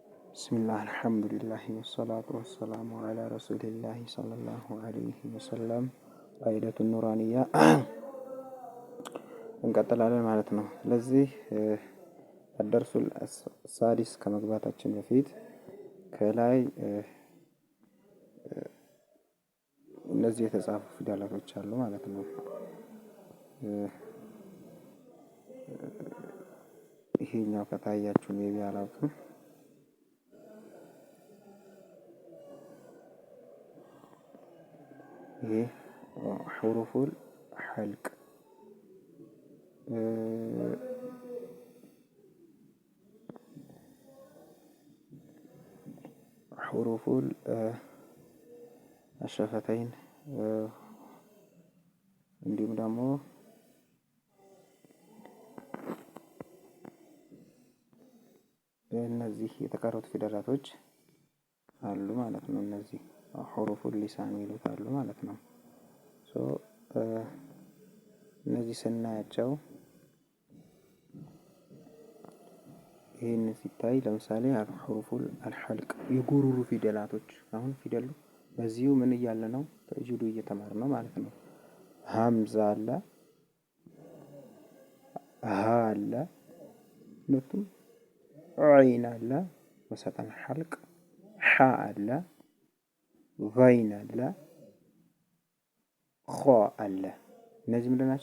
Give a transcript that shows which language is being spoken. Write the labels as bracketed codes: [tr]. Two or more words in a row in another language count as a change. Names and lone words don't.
[ar] بسم الله الحمد لله والصلاة والسلام على رسول الله صلى الله عليه وسلم قاعدة النورانية [am] እንቀጥላለን ማለት ነው። ስለዚህ [ar] الدرس السادس [am] ከመግባታችን በፊት ከላይ እነዚህ የተጻፉ ፊደላቶች አሉ ማለት ነው። ይሄኛው ከታያችሁ ሜቢ አላውቅም። ይሄ [ar] حروف الحلق حروف الشفتين [am] እንዲሁም ደግሞ እነዚህ የተቀሩት ፊደላቶች አሉ ማለት ነው። እነዚህ [ar] حروف اللسان [am] ይሉታሉ ማለት ነው። እነዚህ ስናያቸው ይሄን ሲታይ ለምሳሌ [ar] حروف الحلق [am] የጉሩሩ ፊደላቶች አሁን ፊደሉ በዚሁ ምን እያለ ነው ተጅዊድ እየተማር ነው ማለት ነው። ሀምዛ አለ፣ ሀ አለ፣ ሁለቱም ዐይን አለ፣ [ar] وسط الحلق [am] ሐ አለ፣ ገይን አለ፣ ኸ አለ። እነዚህ ምንድን ናቸው?